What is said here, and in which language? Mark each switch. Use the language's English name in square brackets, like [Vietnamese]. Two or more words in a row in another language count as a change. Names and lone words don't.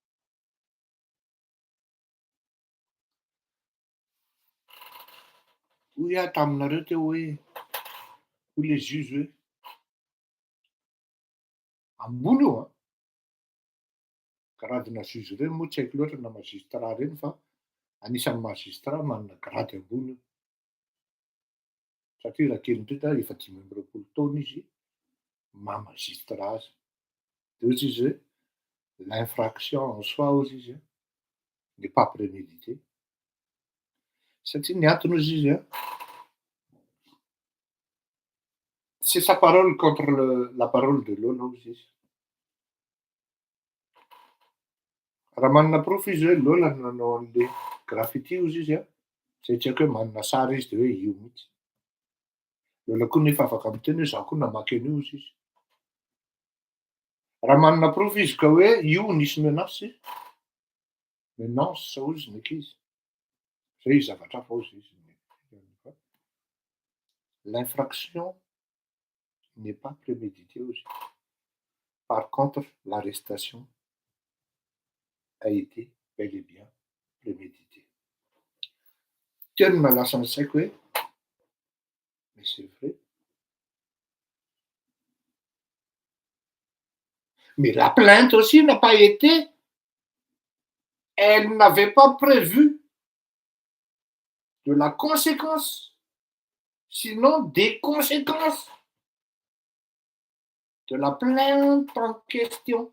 [Malagasy] Hoy aho taminareo teo hoe hoy le juge hoe ambony io gradina juge reny moa tsy haiko loatra na magistrat reny fa anisan'ny magistrat manana grady ambony io. Satria raha kely indrindra efa 5 amby roapolo taona izy maha magistrat azy. De ohatry izy hoe [French] l'infraction en soi [Malagasy] ozy izy n'est pas prémédité satria ny antony ozy izy [French] c'est sa parole contre la parole de l'autre [Malagasy] ozy izy. Raha manana proof izy hoe Lola no nanao an'le graffiti ozy izy zay tsy haiko hoe manana sary izy de hoe io mihitsy. Lola koa nefa afaka miteny hoe zaho koa namaky an'io ozy izy. Raha manana proof izy ka hoe io nisy menace sa ozy ny ankizy. Zay zavatra hafa ozy izy. [French] L'infraction n'est pas préméditée ozy. Par contre, l'arrestation a été bel et bien préméditée. [Malagasy] Teo no nalasa ny saiko hoe [French] mais c'est vrai. Mais la plainte aussi n'a pas été, elle n'avait pas prévu de la conséquence, sinon des conséquences de la plainte en question.